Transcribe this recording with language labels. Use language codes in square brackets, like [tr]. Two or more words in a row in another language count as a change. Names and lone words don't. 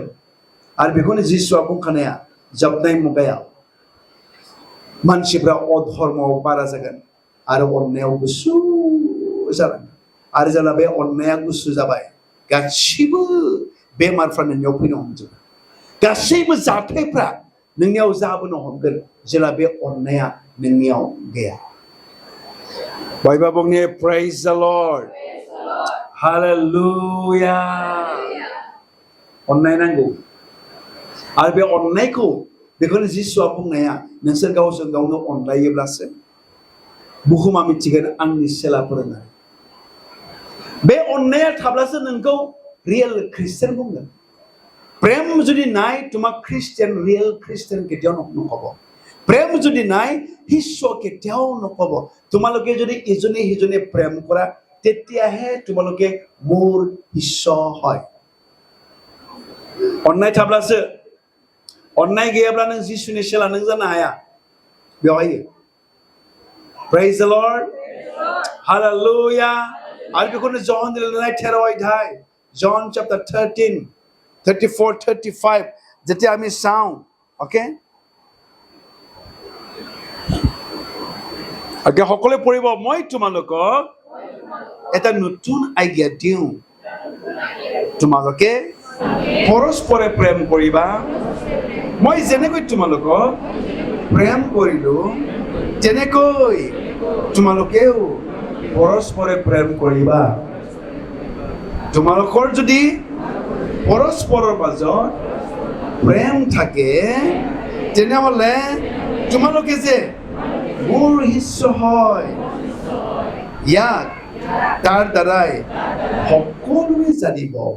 [brx] आरो बेखौनो जिसुआ बुंखानाया, जोबनाय मुगायाव मानसिफ्रा अधर्मआव बारा जागोन आरो अननायाव गुसुं जालाङो आरो जेब्ला बे अननाया गुसु जाबाय गासिबो बेमारफ्रा नोंनियाव फैनो हमजोबो गासैबो जाथायफ्रा नोंनियाव जाबोनो हमगोन जेब्ला बे अननाया नोंनियाव गैया बयबो बुंनि [en] praise the Lord hallelujah [brx] अननाय नांगौ आरो बे अननायखौ बेखौनो जिसुआ बुंनाया नोंसोर गावजों गावनो अनलायोब्लासो बुहुमा मिथिगोन आंनि सेलाफोर होननानै बे अननाया थाब्लासो नोंखौ रियेल ख्रिस्टियान बुंगोन [as] প্রেম যদি নাই তোমাক খ্রিস্টিয়ান রিয়েল খ্রিস্টিয়ান কেতিয়াও নকব প্রেম যদি নাই শিষ্য কেতিয়াও নকব তোমালোকে যদি ইজনে সিজনে প্রেম কৰা তেতিয়াহে তোমালোকে মোৰ শিষ্য হয় অন্যায় थाब्लासो অন্যায় [brx] गैयाब्ला नों जिसुनि सेला नों जानो हाया बेवहाय [en] praise the Lord hallelujah [brx] आरो बेखौनो जन लिरनाय 13 अध्याय [en] John chapter 13 34 35 [as] যেতিয়া আমি চাওঁ ওকে আগে সকলে পঢ়িব মই তোমালোকক এটা নতুন আজ্ঞা দিওঁ তোমালোকে পৰস্পৰে প্ৰেম কৰিবা মই যেনেকৈ তোমালোকক প্ৰেম কৰিলো তেনেকৈ তোমালোকেও পৰস্পৰে প্ৰেম কৰিবা তোমালোকৰ যদি পৰস্পৰৰ মাজত প্ৰেম থাকে তেনেহলে তোমালোকে যে মোৰ শিষ্য হয় ইয়াক তাৰ দ্বাৰাই সকলোৱে জানিব